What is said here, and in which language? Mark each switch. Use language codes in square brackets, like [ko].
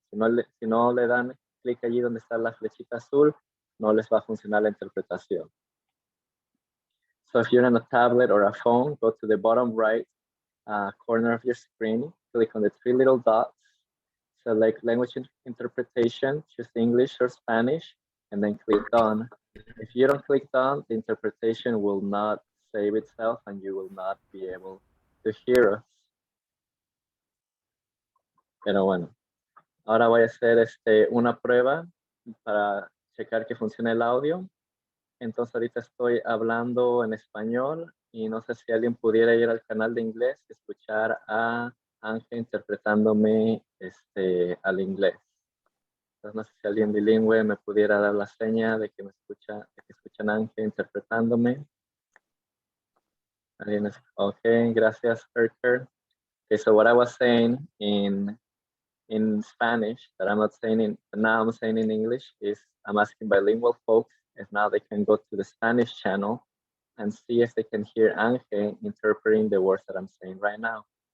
[es] Si no le dan clic allí donde está la flechita azul, no les va a funcionar la interpretación. [en] So if you're on a tablet or a phone, go to the bottom right corner of your screen, click on the three little dots, select language interpretation, choose English or Spanish, and then click done. If you don't click done, the interpretation will not save itself and you will not be able to hear us. [es] Pero bueno, Ahora voy a hacer una prueba para checar que funcione el audio. Entonces ahorita estoy hablando en español y no sé si alguien pudiera ir al canal de inglés y escuchar a Ángel interpretándome al inglés. Entonces no sé si alguien bilingüe me pudiera dar la seña de que me escucha, de que escuchan a Ángel interpretándome. ¿Alguien es? Ok, gracias, Erker. [en] Okay, so what I was saying in Spanish that I'm not saying in, now I'm saying in English is I'm asking bilingual folks if now they can go to the Spanish channel and see if they can hear Ángel interpreting the words that I'm saying right now.